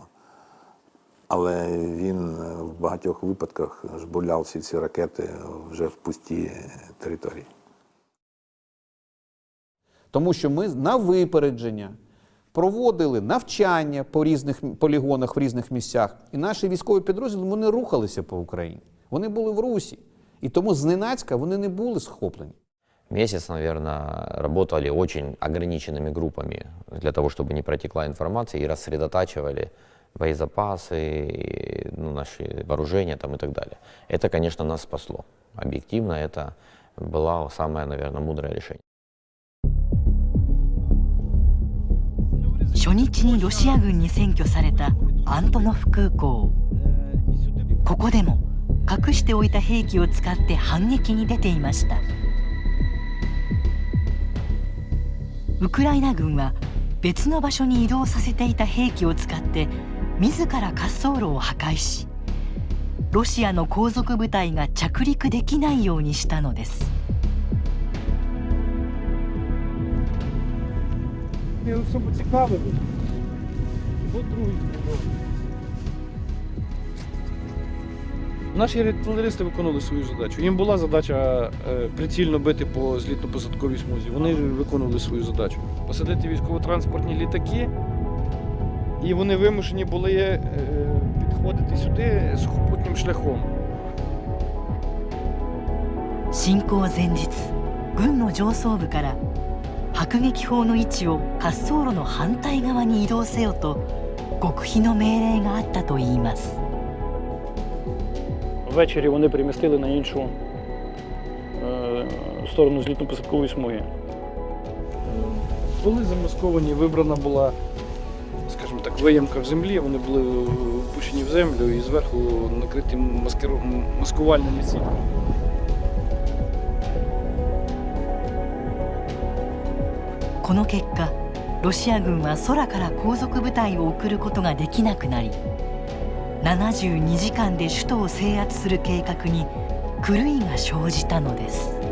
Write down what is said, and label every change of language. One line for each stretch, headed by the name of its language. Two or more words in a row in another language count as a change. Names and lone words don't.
Ukrainian: Але він в багатьох випадках жбурляв всі ці ракети вже в пусті території. Тому що ми на випередження проводили навчання по різних полігонах в різних місцях. І наші військові підрозділи, вони рухалися по Україні. Вони були в русі. І тому зненацька вони не були схоплені.
Russian: Месяц, наверное, работали очень ограниченными группами для того, чтобы не протекла информация, и рассредотачивали боезапасы, наши вооружения там, и так далее. Это, конечно, нас спасло. Объективно это было самое, наверное, мудрое решение.
Japanese: 初日にロシア軍に占拠されたアントノフ空港。ここでも隠しておいた兵器を使って反撃に出ていました。ウクライナ軍は別の場所に移動させていた兵器を使って自ら滑走路を破壊し、ロシアの後続部隊が着陸できないようにしたのです。
Ukrainian: Наші артилеристи виконували свою задачу. Їм була задача прицільно бити по злітно-посадковій смузі. Вони виконували свою задачу. Посадити військово-транспортні літаки, і вони вимушені були підходити сюди сухопутним шляхом.
Japanese: 侵攻前日、軍の上層部から迫撃砲の位置を滑走路の反対側に移動せよと極秘の命令があったといいます。
Ukrainian: Ввечері вони перемістили на іншу сторону злітно-посадкової смуги. Були замасковані, вибрана була, скажімо так, виямка в землі, вони були впущені в землю і зверху накриті маскувальними сітками.
Japanese: この結果、ロシア軍は空から後続部隊を送ることができなくなり、72時間で首都を制圧する計画に狂いが生じたのです。